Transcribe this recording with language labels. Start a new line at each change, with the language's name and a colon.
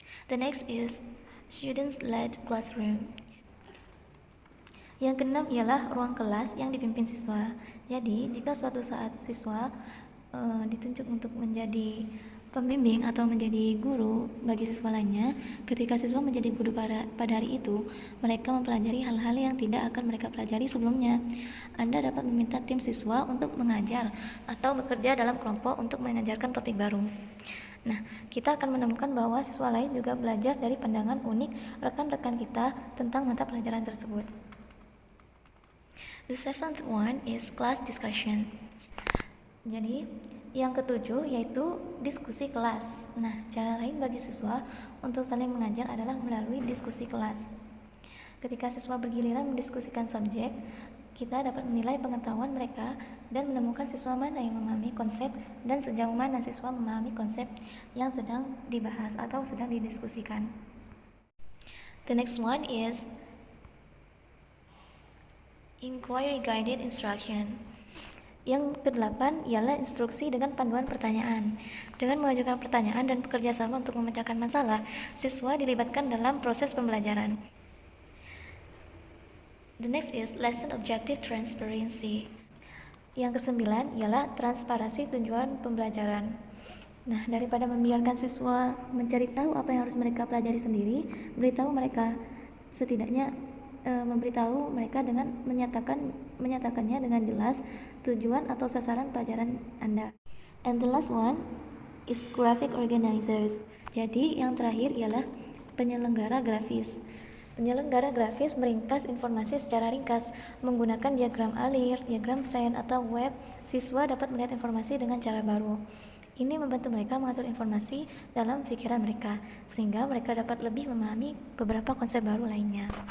English: The next is students-led classroom.
Indonesian: Yang keenam ialah ruang kelas yang dipimpin siswa. Jadi, jika suatu saat siswa ditunjuk untuk menjadi pembimbing atau menjadi guru bagi siswa lainnya, ketika siswa menjadi guru pada hari itu, mereka mempelajari hal-hal yang tidak akan mereka pelajari sebelumnya. Anda dapat meminta tim siswa untuk mengajar atau bekerja dalam kelompok untuk mengajarkan topik baru. Nah, kita akan menemukan bahwa siswa lain juga belajar dari pandangan unik rekan-rekan kita tentang mata pelajaran tersebut.
English: The seventh one is class discussion.
Indonesian: Jadi, yang ketujuh yaitu diskusi kelas. Nah, cara lain bagi siswa untuk saling mengajar adalah melalui diskusi kelas. Ketika siswa bergiliran mendiskusikan subjek, kita dapat menilai pengetahuan mereka dan menemukan siswa mana yang memahami konsep dan sejauh mana siswa memahami konsep yang sedang dibahas atau sedang didiskusikan.
English: The next one is inquiry guided instruction.
Indonesian: Yang kedelapan ialah instruksi dengan panduan pertanyaan. Dengan mengajukan pertanyaan dan bekerja sama untuk memecahkan masalah, siswa dilibatkan dalam proses pembelajaran.
English: The next is lesson objective transparency.
Indonesian: Yang kesembilan ialah transparansi tujuan pembelajaran. Nah, daripada membiarkan siswa mencari tahu apa yang harus mereka pelajari sendiri, beritahu mereka, setidaknya memberitahu mereka dengan menyatakannya dengan jelas tujuan atau sasaran pelajaran Anda.
English: And the last one is graphic organizers.
Indonesian: Jadi yang terakhir ialah penyelenggara grafis. Penyelenggara grafis meringkas informasi secara ringkas menggunakan diagram alir, diagram Venn atau web. Siswa dapat melihat informasi dengan cara baru. Ini membantu mereka mengatur informasi dalam pikiran mereka sehingga mereka dapat lebih memahami beberapa konsep baru lainnya.